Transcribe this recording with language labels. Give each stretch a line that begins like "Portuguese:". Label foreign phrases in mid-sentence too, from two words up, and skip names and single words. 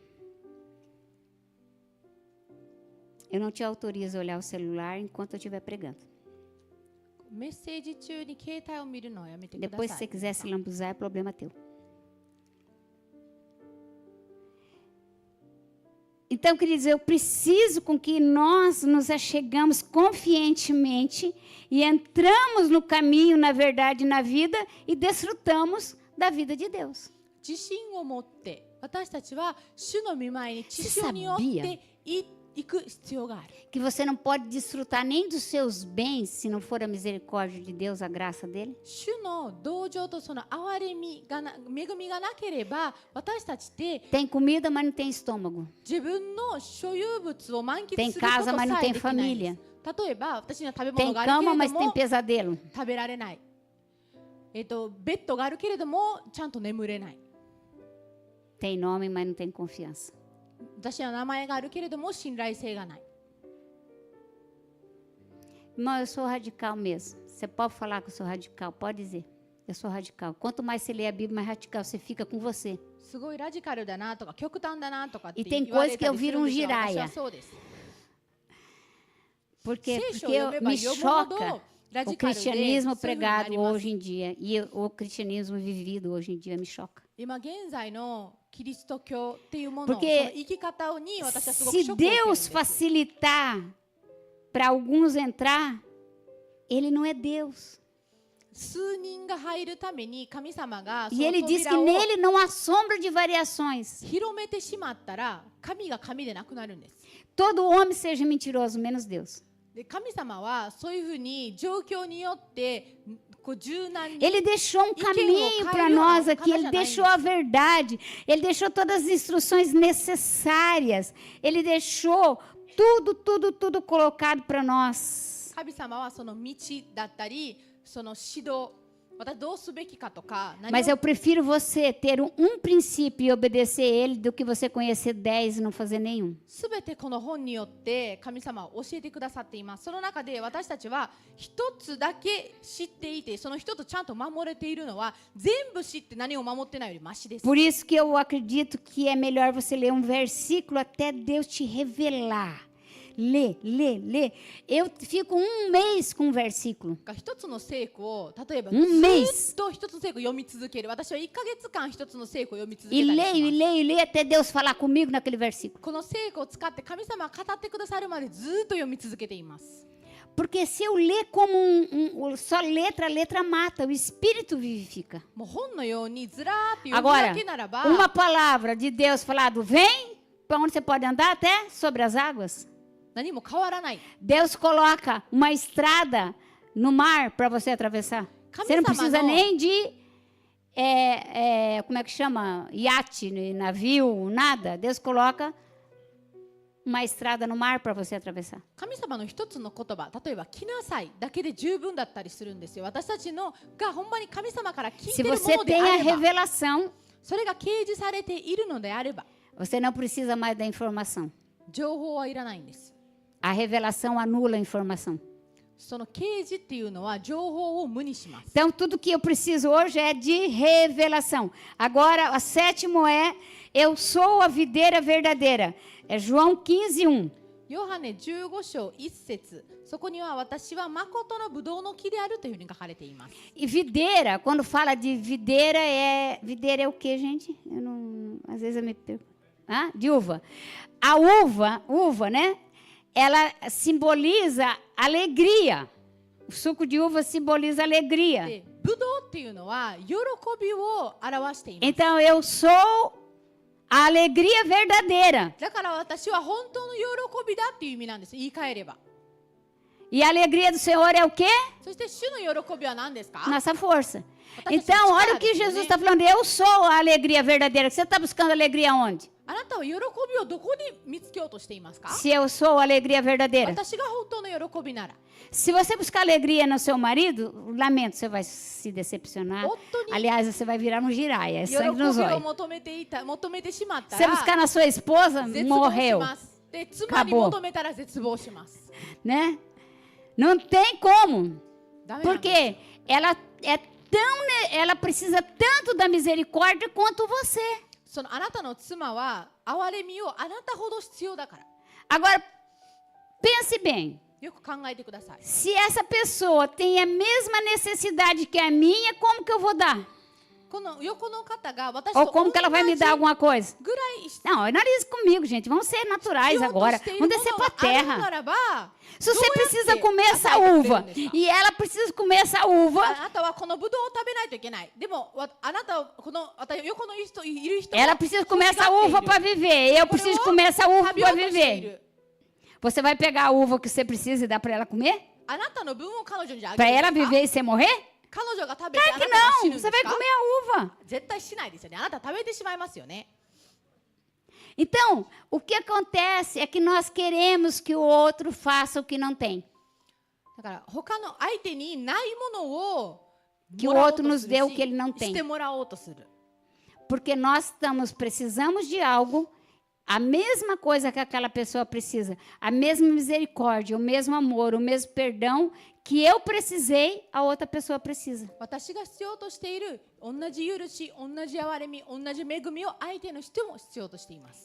Portuguese: Eu não te autorizo a olhar o celular enquanto eu estiver pregando.
Japanese: メッセージ中に携帯を見るのはやめてくだ
Portuguese: Depois,
Japanese: さ
Portuguese: se você
Japanese: い。
Portuguese: quiser se lambuzar, é problema teu. Então, queridos, eu preciso com que nós nos achegamos confiantemente e entramos no caminho, na verdade, na vida e desfrutamos da vida de Deus.
Japanese: 自信を持って私たちは主の御前に知
Portuguese: Você
Japanese: 性によって
Portuguese: sabia?
Japanese: 行く必要がある。
Portuguese: Que você não pode desfrutar nem dos seus bens se não for a misericórdia de Deus, a graça dele.
Japanese: 主の同情とその憐れみがな恵みがなければ私たちって
Portuguese: Tem comida, mas não tem estômago.
Japanese: 自分の所有物を満喫
Portuguese: Tem
Japanese: すること
Portuguese: casa, mas não
Japanese: さ
Portuguese: tem
Japanese: えできないんで
Portuguese: família.
Japanese: す。例えば私には食べ
Portuguese: Tem
Japanese: 物があるけ
Portuguese: cama,
Japanese: れ
Portuguese: mas
Japanese: ど
Portuguese: tem
Japanese: も
Portuguese: pesadelo.
Japanese: 食べられない。ベッドがあるけれどもちゃんと眠れない。
Portuguese: Tem nome, mas não tem confiança.
Japanese: 私は名前があるけれども信頼性がない。
Portuguese: Irmão, eu sou radical mesmo. Você pode falar que eu sou radical, pode dizer. Eu sou radical. Quanto mais você lê a Bíblia, mais radical você fica com você.
Japanese: すごいラジカルだなとか極端だなとかって
Portuguese: E tem
Japanese: 言われ
Portuguese: coisas que
Japanese: た
Portuguese: eu
Japanese: りする
Portuguese: viro
Japanese: ん
Portuguese: um
Japanese: ですよ。私
Portuguese: giraia.
Japanese: はそうです。
Portuguese: Porque
Japanese: 聖書を読めば
Portuguese: me
Japanese: 読むほ
Portuguese: choca
Japanese: どラ
Portuguese: o
Japanese: ジカルでそういうふうに
Portuguese: cristianismo
Japanese: な
Portuguese: pregado
Japanese: ります
Portuguese: hoje em dia e o cristianismo vivido hoje em dia me choca.
Japanese: 今現在のキリスト教っていうもの、その
Portuguese: Porque
Japanese: 生き方に私はすごく
Portuguese: se
Japanese: ショックを受けるんで
Portuguese: Deus
Japanese: す。
Portuguese: facilitar para alguns entrar, Ele não é Deus.
Japanese: 数人が入るために神様がそ
Portuguese: E
Japanese: の
Portuguese: Ele diz que
Japanese: 扉を
Portuguese: nele não há sombra de variações.
Japanese: 広めてしまったら神が神でなくなるんです。
Portuguese: Todo homem seja mentiroso, menos Deus.
Japanese: で神様はそういうふうに状況によってこう柔軟に
Portuguese: Ele deixou um caminho para nós aqui, Ele deixou a verdade, Ele deixou todas as instruções necessárias, Ele deixou tudo colocado para nós.
Japanese: 神様はその道だったりその指導私どうすべきかとか
Portuguese: Mas eu prefiro você ter um princípio e obedecer ele do que você conhecer 10 e não fazer nenhum.
Japanese: すべてこの本によって神様は教えてくださっています。その中で私たちは一つだけ知っていてその一つちゃんと守れているのは全部知って何を守ってないよりマシです。
Portuguese: Por isso que eu acredito que é melhor você ler um versículo até Deus te revelar. Lê. Eu fico um mês com um versículo.
Japanese: 一つの聖句を例えばず
Portuguese: mês
Japanese: っと一つの聖句を読み続ける。私は1ヶ月間一つの聖句を読み続
Portuguese: E
Japanese: けたりします。
Portuguese: leio até Deus falar comigo naquele versículo.
Japanese: この聖句を使って神様が語ってくださるまでずっと読み続けています。
Portuguese: Porque se eu ler como só letra, a letra mata, o espírito vivifica.
Japanese: もう本のようにずらーって読む
Portuguese: Agora,
Japanese: だけならば
Portuguese: uma palavra de Deus falado, vem, para onde você pode andar até sobre as águas.
Japanese: 何も変わらない。
Portuguese: Deus coloca uma estrada no mar para você atravessar. Você não precisa nem de, como é que chama? Iate, navio, nada. Deus coloca uma estrada no mar para você atravessar.
Japanese: 神様の一つの言葉、例えば来なさいだけで十分だったりするんですよ。私たちのがほんまに神様から聞い
Portuguese: Se
Japanese: てるも
Portuguese: você
Japanese: ので
Portuguese: tem
Japanese: あ
Portuguese: a
Japanese: れば、
Portuguese: revelação,
Japanese: それが掲示されているのであれば、
Portuguese: você não precisa mais da informação.
Japanese: 情報はいらないんです。
Portuguese: A revelação anula a informação.
Japanese: その掲示っていうのは情報を無にします。
Portuguese: Então, tudo que eu preciso hoje é de revelação. Agora, a sétimo é, eu sou a videira verdadeira. É João 15:1.
Japanese: ヨハネ15章1節、そこには私は誠のブドウの木であるというふうに書かれています。
Portuguese: E videira, quando fala de videira é o quê, gente? Eu não, às vezes eu me pergunto. Ah, de uva. A uva, né? Ela simboliza alegria. O suco de uva simboliza alegria.
Japanese: で、ブドウっていうのは喜びを表しています。
Portuguese: Então, eu sou a alegria verdadeira.
Japanese: だから私は本当の喜びだっていう意味なんです。言い換えれば。
Portuguese: E a alegria do Senhor é o quê?
Japanese: そして主の喜びは何ですか？
Portuguese: Nossa força. Então, olha o que Jesus está falando. Eu sou a alegria verdadeira. Você está buscando alegria onde?
Japanese: あなたは喜びをどこに見つけようとしていますか？
Portuguese: Se eu sou a alegria verdadeira.
Japanese: 私が本当の喜びなら。
Portuguese: Se você buscar alegria no seu marido, lamento, você vai se decepcionar. Aliás, você vai virar um giraia, é
Japanese: 喜
Portuguese: sangue
Japanese: び
Portuguese: nos
Japanese: を
Portuguese: olhos.
Japanese: 求めてしまった
Portuguese: Se você
Japanese: ら
Portuguese: buscar na sua esposa,
Japanese: 絶望し
Portuguese: morreu,
Japanese: ます。で、妻に求めたら絶望します。
Portuguese: né? Não tem como,
Japanese: ダメなんです。
Portuguese: porque ela precisa tanto da misericórdia quanto você.
Japanese: そのあなたの妻は憐れみをあなたほど必要だから。
Portuguese: Agora, pense bem.
Japanese: よく考えてください。
Portuguese: Se essa pessoa tem a mesma necessidade que a minha, como que eu vou dar?
Japanese: この横の方が私
Portuguese: Ou
Japanese: と
Portuguese: como
Japanese: 同
Portuguese: que ela vai me
Japanese: じ
Portuguese: dar alguma coisa?
Japanese: ぐらい必
Portuguese: Não, analise comigo, gente. Vamos ser naturais
Japanese: 要と
Portuguese: agora.
Japanese: している
Portuguese: Vamos
Japanese: も
Portuguese: descer
Japanese: の
Portuguese: para
Japanese: が
Portuguese: a
Japanese: あるな
Portuguese: terra.
Japanese: らば、
Portuguese: Se você
Japanese: どうやって
Portuguese: precisa comer essa
Japanese: 与えてくれるん
Portuguese: uva
Japanese: ですか？
Portuguese: e ela precisa comer essa uva,
Japanese: あなたはこのブドウを食べないといけない。でもあなたはこの横の人いる人は
Portuguese: ela precisa comer essa
Japanese: 欲し
Portuguese: uva
Japanese: が
Portuguese: para
Japanese: っている
Portuguese: viver. Eu preciso comer essa uva
Japanese: 食べよ
Portuguese: para
Japanese: うとしてい
Portuguese: viver.
Japanese: る。
Portuguese: Você vai pegar a uva que você precisa e dar para ela comer?
Japanese: あなたの分を彼女にあげ
Portuguese: Para
Japanese: る
Portuguese: ela
Japanese: んですか？
Portuguese: viver e você morrer?
Japanese: 彼女が食べてあ
Portuguese: Claro
Japanese: な
Portuguese: que
Japanese: たが死
Portuguese: não.
Japanese: ぬんです
Portuguese: Você vai
Japanese: か？
Portuguese: comer a uva.
Japanese: 絶対しないですよね。あなた食べてしまいますよね。
Portuguese: Então, o que acontece é que nós queremos que o outro faça o que não tem.
Japanese: だから他の相手にないものを
Portuguese: Que
Japanese: も
Portuguese: o
Japanese: らおう
Portuguese: outro
Japanese: と
Portuguese: nos
Japanese: す
Portuguese: dê
Japanese: る
Portuguese: o que ele não
Japanese: し、し
Portuguese: tem.
Japanese: てもらおうとする。
Portuguese: Porque nós precisamos de algo a mesma coisa que aquela pessoa precisa, a mesma misericórdia, o mesmo amor, o mesmo perdão que eu precisei, a outra pessoa precisa.
Japanese: 私が必要としている同じ許し、同じ憐れみ、同じ恵みを相手の人も必要としています。